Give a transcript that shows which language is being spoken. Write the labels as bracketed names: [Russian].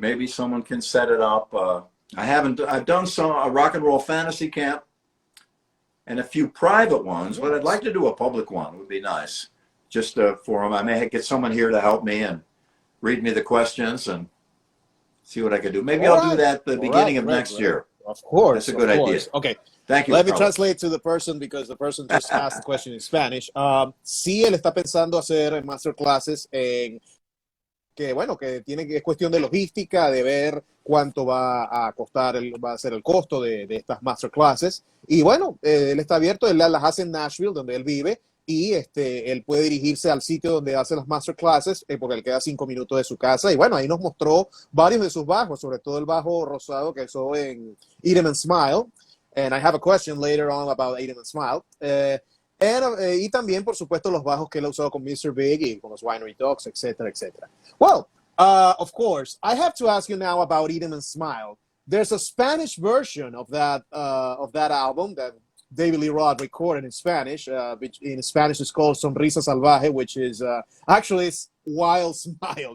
[English] Maybe someone can set it up. I've done a rock and roll fantasy camp and a few private ones, but I'd like to do a public one. It would be nice. Just for them. I may get someone here to help me and read me the questions and see what I can do. Maybe I'll do that at the beginning of next year. Of course. That's a good idea. Okay. Thank you. Let me translate to the person, because the person just asked the question in Spanish. [Spanish] Sí, él está pensando hacer masterclasses en que, bueno, que es cuestión de logística, de ver cuánto va a costar, va a ser el costo de estas masterclasses. Y bueno, él está abierto, él las hace en Nashville, donde él vive, y él puede dirigirse al sitio donde hace las masterclasses, porque él queda 5 minutos de su casa. Y bueno, ahí nos mostró varios de sus bajos, sobre todo el bajo rosado que usó en Eat 'Em and Smile. [English] And I have a question later on about Eat 'Em and Smile. [Spanish] Y también, por supuesto, los bajos que él ha usado con Mr. Big y con los Winery Dogs, etcétera, etcétera. [English] Well, of course, I have to ask you now about Eat 'Em and Smile. There's a Spanish version of that album that David Lee Roth recorded in Spanish, which in Spanish is called Sonrisa Salvaje, which is actually it's Wild Smile.